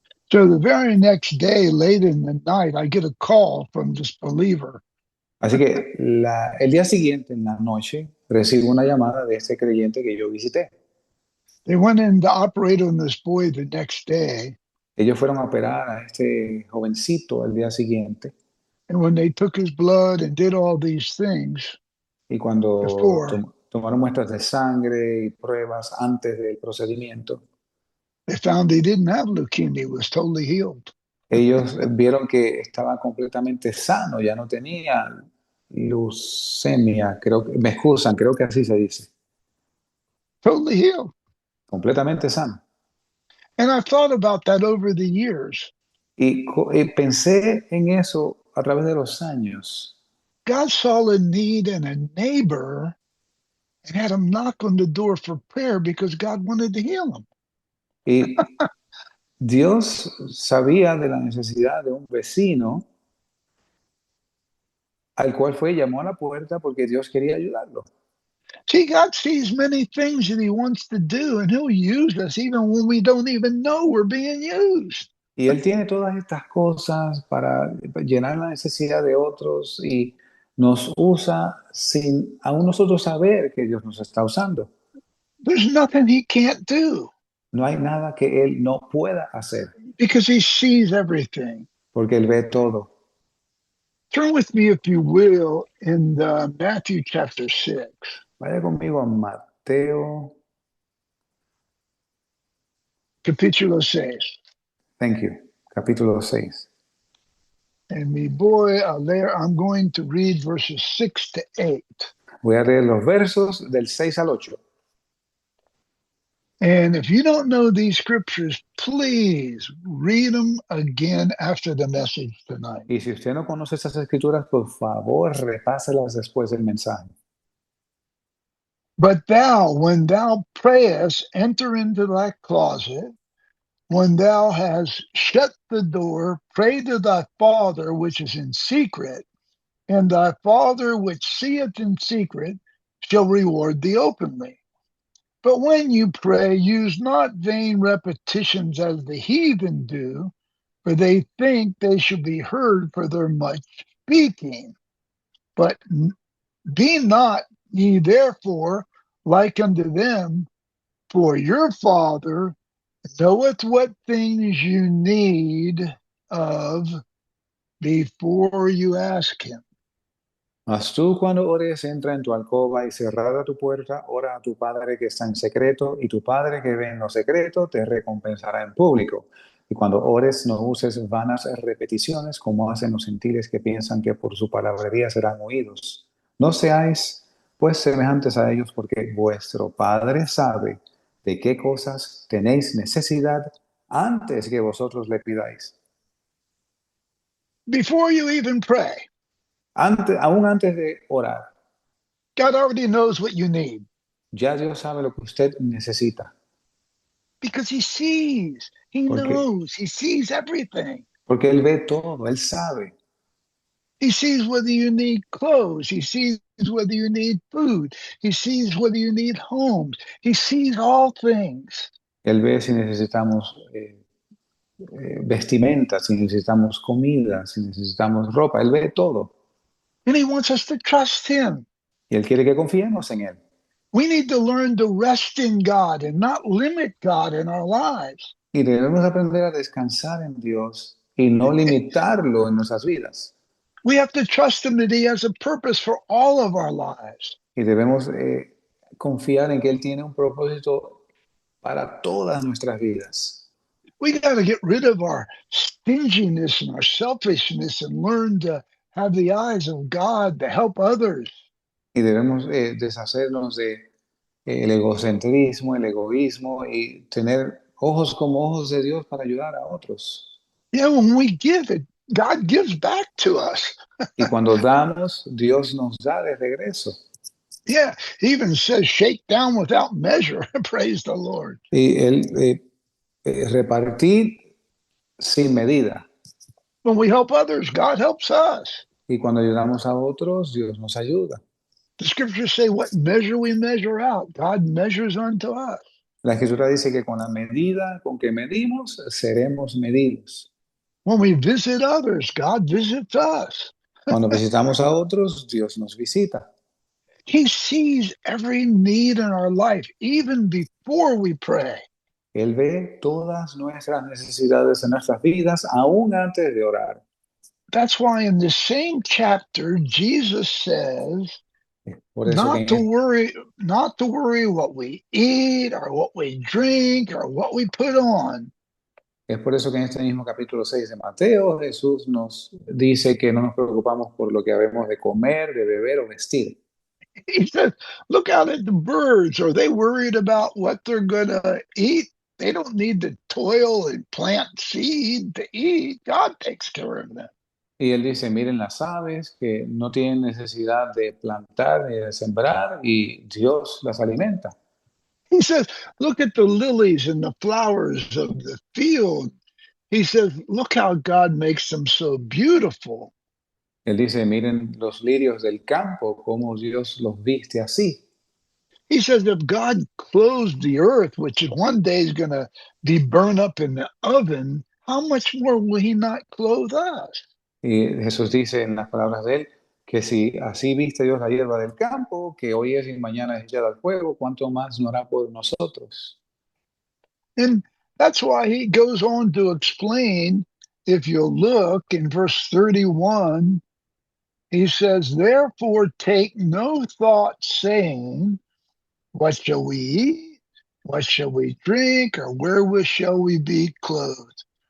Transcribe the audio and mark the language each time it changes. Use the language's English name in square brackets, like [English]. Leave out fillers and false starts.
[English] So the very next day, late in the night, I get a call from this believer. [Spanish] Así que el día siguiente, en la noche, recibo una llamada de este creyente que yo visité. [English] They went in to operate on this boy the next day. [Spanish] Ellos fueron a operar a este jovencito el día siguiente. [English] And when they took his blood and did all these things, [Spanish] y cuando tomaron muestras de sangre y pruebas antes del procedimiento, [English] they found he didn't have leukemia, he was totally healed. [Spanish] Ellos vieron que estaba completamente sano, ya no tenía leucemia, me excusan, creo que así se dice. [English] Totally healed. [Spanish] Completamente sano. [English] And I thought about that over the years. [Spanish] Y pensé en eso a través de los años. [English] God saw a need in a neighbor and had him knock on the door for prayer because God wanted to heal him. [Spanish] Y Dios sabía de la necesidad de un vecino al cual llamó a la puerta porque Dios quería ayudarlo. [English] See, God sees many things that he wants to do, and he'll use us even when we don't even know we're being used. [Spanish] Y él tiene todas estas cosas para llenar la necesidad de otros y nos usa sin aún nosotros saber que Dios nos está usando. [English] There's nothing he can't do. [Spanish] No hay nada que él no pueda hacer. [English] Because he sees everything. [Spanish] Porque él ve todo. [English] Turn with me, if you will, in Matthew chapter 6. [Spanish] Vaya conmigo a Mateo. Capítulo 6. [English] Thank you. [Spanish] Capítulo 6. [English] And me boy, there I'm going to read verses 6 to 8. [Spanish] Voy a leer los versos del 6 al 8. [English] And if you don't know these scriptures, please read them again after the message tonight. [Spanish] Y si usted no conoce estas escrituras, por favor, repáselas después del mensaje. [English] But thou, when thou prayest, enter into thy closet. When thou hast shut the door, pray to thy Father which is in secret, and thy Father which seeth in secret shall reward thee openly. But when you pray, use not vain repetitions as the heathen do, for they think they shall be heard for their much speaking. But be not ye therefore like unto them, for your Father knoweth what things you need of before you ask him. [Spanish] Mas tú cuando ores, entra en tu alcoba y cerrada tu puerta, ora a tu Padre que está en secreto, y tu Padre que ve en lo secreto te recompensará en público. Y cuando ores, no uses vanas repeticiones como hacen los gentiles que piensan que por su palabrería serán oídos. No seáis, pues, semejantes a ellos, porque vuestro Padre sabe de qué cosas tenéis necesidad antes que vosotros le pidáis. [English] Before you even pray, [Spanish] Aún antes de orar, [English] God already knows what you need [Spanish] ya Dios sabe lo que usted necesita, [English] because he sees, he [Spanish] porque, [English] knows, he sees everything. [Spanish] porque Él ve todo, Él sabe. [English] He sees whether you need clothes. He sees whether you need food. He sees whether you need homes. He sees all things. [Spanish] Él ve si necesitamos vestimenta, si necesitamos comida, si necesitamos ropa. Él ve todo. [English] And he wants us to trust him. [Spanish] Y Él quiere que confiemos en Él. [English] We need to learn to rest in God and not limit God in our lives. [Spanish] Y debemos aprender a descansar en Dios y no limitarlo en nuestras vidas. [English] We have to trust him that he has a purpose for all of our lives. [Spanish] Y debemos confiar en que Él tiene un propósito para todas nuestras vidas. [English] We got to get rid of our stinginess and our selfishness and learn to have the eyes of God to help others. [Spanish] Y debemos deshacernos de el egocentrismo, el egoísmo y tener ojos como ojos de Dios para ayudar a otros. [English] Yeah, when we give it, God gives back to us. [Spanish] Y cuando damos, Dios nos da de regreso. [English] Yeah, he even says, shake down without measure. Praise the Lord. [Spanish] Y Él repartir sin medida. [English] When we help others, God helps us. [Spanish] Y cuando ayudamos a otros, Dios nos ayuda. [English] The scriptures say, what measure we measure out, God measures unto us. [Spanish] La Escritura dice que con la medida con que medimos, seremos medidos. [English] When we visit others, God visits us. [Spanish] Cuando visitamos a otros, Dios nos visita. [English] He sees every need in our life, even before we pray. [Spanish] Él ve todas nuestras necesidades en nuestras vidas, aún antes de orar. [English] That's why in the same chapter, Jesus says, [Spanish] Por eso [English] not to worry what we eat or what we drink or what we put on. [Spanish] Es por eso que en este mismo capítulo 6 de Mateo, Jesús nos dice que no nos preocupamos por lo que habemos de comer, de beber o vestir. [English] He says, look out at the birds. Are they worried about what they're going to eat? They don't need to toil and plant seed to eat. God takes care of them. [Spanish] Y él dice, miren las aves que no tienen necesidad de plantar ni de sembrar y Dios las alimenta. [English] He says, look at the lilies and the flowers of the field. He says, look how God makes them so beautiful. [Spanish] Él dice, miren los lirios del campo, cómo Dios los viste así. [English] He says, if God clothes the earth, which is one day is going to be burned up in the oven, how much more will he not clothe us? [Spanish] Y Jesús dice en las palabras de él, que si así viste Dios la hierba del campo, que hoy es y mañana es echada al fuego, ¿cuánto más no hará por nosotros? [English] And that's why he goes on to explain, if you look in verse 31, he says, therefore take no thought saying, what shall we eat? What shall we drink? Or wherewith shall we be clothed?